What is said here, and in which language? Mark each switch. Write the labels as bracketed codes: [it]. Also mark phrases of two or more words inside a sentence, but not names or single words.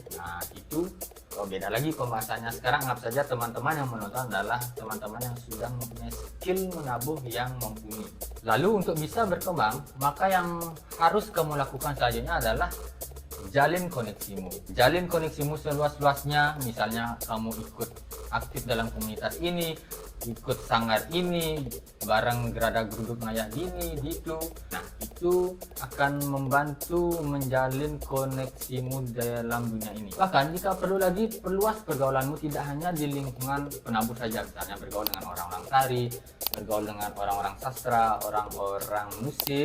[id] Nah itu beda lagi pembahasannya. Sekarang anggap saja teman-teman yang menonton adalah teman-teman yang sudah mempunyai skill menabuh yang mumpuni. Lalu untuk bisa berkembang, maka yang harus kamu lakukan selanjutnya adalah jalin koneksimu. Jalin koneksimu seluas-luasnya. Misalnya kamu ikut aktif dalam komunitas ini, ikut sanggar ini, [ban] bareng gerada geruduk ngayah dini, [id] gitu. Nah, itu akan membantu menjalin koneksimu dalam dunia ini. Bahkan jika perlu lagi, perluas pergaulanmu tidak hanya di lingkungan penabuh saja. Misalnya bergaul dengan orang-orang tari, bergaul dengan orang-orang sastra, orang-orang musik.